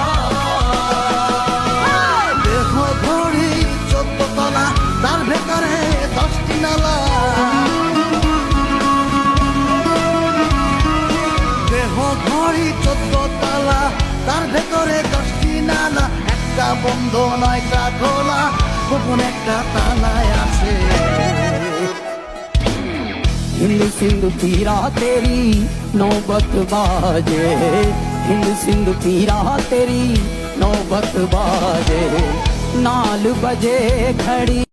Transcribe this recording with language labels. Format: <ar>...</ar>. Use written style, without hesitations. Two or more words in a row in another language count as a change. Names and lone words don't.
<bn>দেহ ঘড়ি 14 তলা, তার ভেতরে 10টি নালা। দেহ ঘড়ি 14 তলা, তার ভেতরে 10টি নালা, একটা বন্ধ 9টা খোলা, গোপন একটা তালায় আছে।</bn> <hi>हिंद सिंधु पीरा तेरी नौबत बाजे, हिंद सिंधु पीरा तेरी नौबत बाजे, नाल बजे खड़ी।</hi>